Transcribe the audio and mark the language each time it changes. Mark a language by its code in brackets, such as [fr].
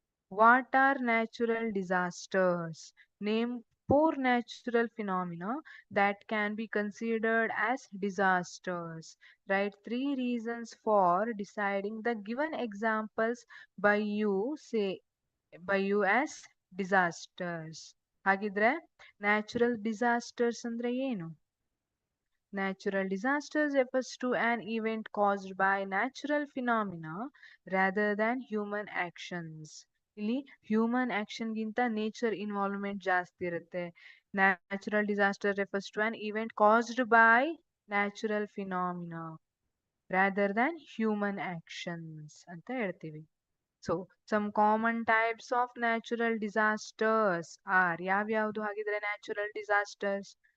[en] What are natural disasters? Name four natural phenomena that can be considered as disasters. Write three reasons for deciding the given examples by you say by you as disasters. [kn] ಹಾಗಿದ್ರೆ natural disasters ಅಂದ್ರೆ ಏನು? [en] Natural disasters refers to an event caused by natural phenomena rather than human actions. [kn] ಇಲ್ಲಿ human ಆಕ್ಷನ್ಗಿಂತ nature involvement ಜಾಸ್ತಿ ಇರುತ್ತೆ. [en] natural disaster refers to an event caused by natural phenomena rather than human actions [kn] ಅಂತ ಹೇಳ್ತೀವಿ. [en] so some common types of natural disasters are [kn] ಯಾವ್ಯಾವುದು ಹಾಗಿದ್ರೆ [en] Natural disasters?